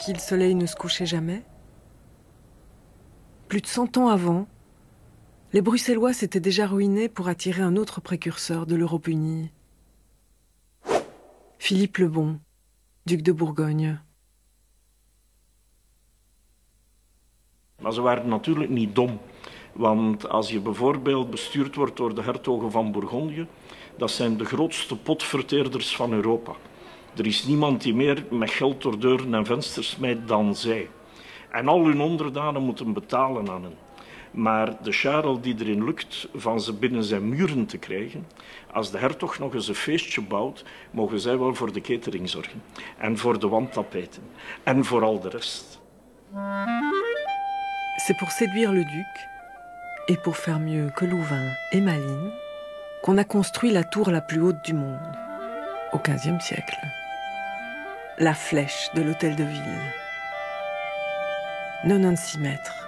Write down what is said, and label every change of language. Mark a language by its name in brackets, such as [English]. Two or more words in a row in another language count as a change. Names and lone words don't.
[French] le soleil ne se couchait jamais, plus de 100 ans avant, les Bruxellois s'étaient déjà ruinés pour attirer un autre précurseur de l'Europe unie. Philippe le Bon, duc de Bourgogne. [Dutch] Maar ze waren natuurlijk niet dom. Want als je bijvoorbeeld bestuurd wordt door de hertogen van Bourgondië, dat zijn de grootste potverteerders van Europa. Er is niemand die meer met geld door deuren en vensters smijt dan zij. En al hun onderdanen moeten betalen aan hen. Maar de Charles die erin lukt van ze binnen zijn muren te krijgen, als de hertog nog eens een feestje bouwt, mogen zij wel voor de catering zorgen. En voor de wandtapijten. En voor al de rest. [French] C'est pour séduire le duc, et pour faire mieux que Louvain et Malines, qu'on a construit la tour la plus haute du monde, au XVe siècle. La flèche de l'hôtel de ville. 96 mètres.